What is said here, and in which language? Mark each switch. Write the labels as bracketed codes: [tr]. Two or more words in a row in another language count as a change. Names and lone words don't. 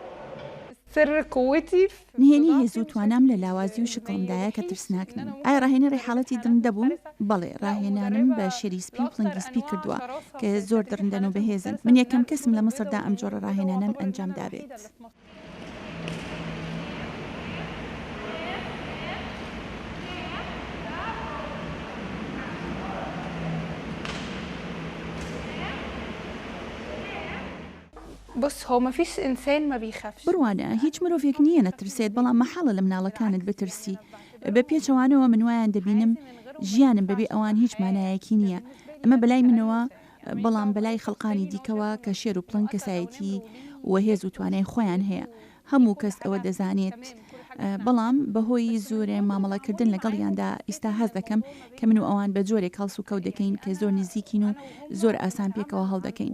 [ckb] نهێنی هێز و توانام لە لاوازی و شکڵمدایە کە ترسناکنن ئایا ڕاهێنەری حاڵەتی درندە بووم؟ بەڵێ ڕاهێنانم بە شێری سپی و پڵنگی سپی کردووە کە زۆر درندەن و بەهێزن من یەکەم کەسم لە مەسردا ئەم جۆرە ڕاهێنانم ئەنجام دابێت. [ar] بص هو ما فيش إنسان ما بيخافش. [ckb] بڕوانە هیچ مرۆڤێک نییە نەترسێت بەڵام مەحاڵە لە مناڵەکانت بترسی بە پێچەوانەوە من وایان دەبینم ژیانم بەبێ ئەوان هیچ مانایەکی نییە ئەمە بەلای منەوە بەڵام بەلای خەڵقانی دیکەوە کە شێر و پڵنگ کەسایەتی وەهێز و توانای خۆیان هەیە هەموو کەس ئەوە دەزانێت بەڵام بەهۆی زۆرێ مامەڵەکردن لەگەڵیاندا ئیستا هەز دەکەم کە من و ئەوان بە جۆرێک هەڵسوکەوت دەکەین کە زۆر نزیکین و زۆر ئاسان پێکەوە هەڵدەکەین.